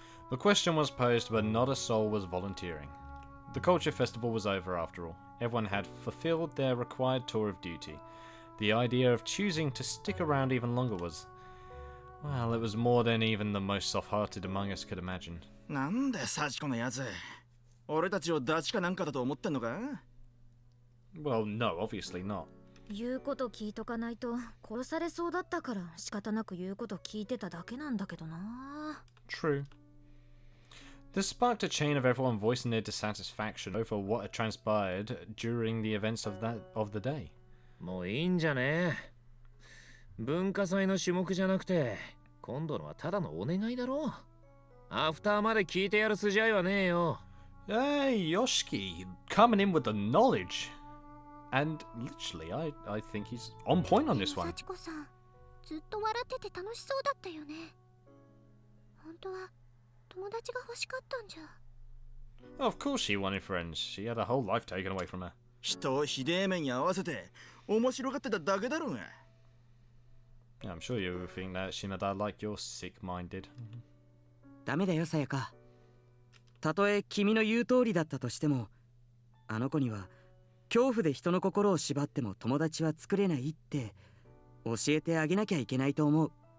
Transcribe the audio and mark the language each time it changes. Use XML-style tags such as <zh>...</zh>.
<en>The question was posed, but not a soul was volunteering. The culture festival was over after all. Everyone had fulfilled their required tour of duty. The idea of choosing to stick around even longer was... well, it was more than even the most soft-hearted among us could imagine.</en> <ja>なんでサチコのやつ俺たちをダチかなんかだと思ってんのか</ja> <en>Well, no, obviously not.</en> <ja>言うこと聞いとかないと殺されそうだったから仕方なく言うこと聞いてただけなんだけどな。</ja> <en>True. This sparked a chain of everyone voicing their dissatisfaction over what had transpired during the events of the day.</en> <ja>もういいんじゃね。文化祭の種目じゃなくて今度のはただのお願いだろ。アフターまで聞いてやる筋合いはねえよ。</ja> <en>Hey, Yoshiki, coming in with the knowledge. And literally, I think he's on point on this one.</en> <ja>サチコさん、ずっと笑ってて楽しそうだったよね。本当は友達が欲しかったんじゃ。</ja> <en>Of course she wanted friends. She had her whole life taken away from her.</en> <ja>人をひでえ目に合わせて面白がってただけだろうが。</ja> <en>Yeah, I'm sure you think that Shinada like you're sick-minded.</en> <ja>ダメだよさやか。たとえ君の言う通りだったとしても、あの子には恐怖で人の心を縛っても友達は作れないって教えてあげなきゃいけないと思う。</ja>